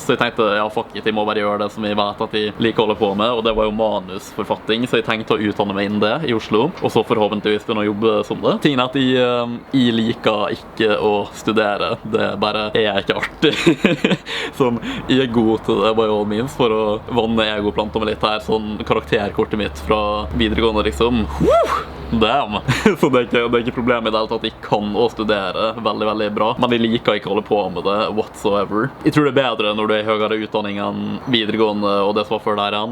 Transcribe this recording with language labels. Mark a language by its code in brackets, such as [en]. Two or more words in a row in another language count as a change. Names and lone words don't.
[no] Så jeg tenkte, ja [en] fuck it, [no] jeg må bare gjøre det som jeg vet at jeg liker å holde på med, og det var jo manusforfatting, så jeg tenkte å utdanne meg innen det i Oslo, og så forhåpentligvis begynne å jobbe som det. Tingen er at jeg liker ikke å studere, det bare er ikke artig. Som jeg er god til det, [en] by all means, [no] for å vanne egoplanta meg litt her, sånn karakterkortet mitt fra videregående liksom. Damn! Så det er ikke problemet i det hele tatt at jeg kan å studere veldig bra, men jeg liker ikke å holde på med det whatsoever. Jeg tror det er bedre når du er i høyere utdanning enn videregående og det som var før der igjen.